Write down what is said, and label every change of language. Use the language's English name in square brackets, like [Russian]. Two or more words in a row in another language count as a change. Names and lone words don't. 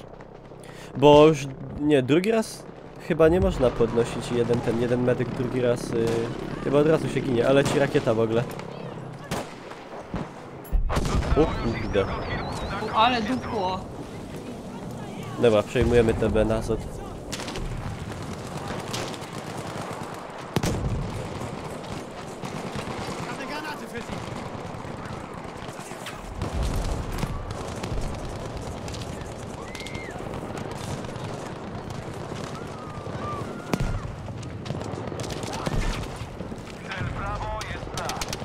[Polish] bo już nie, drugi raz chyba nie można podnosić jeden medyk drugi raz. Chyba od razu się ginie, ale ci rakieta w ogóle. O kurde. Ale dupło. Dobra, przejmujemy TB na azot. [German] Ich habe eine Granate für Sie! [Polish] Cel Brawo jest nasz.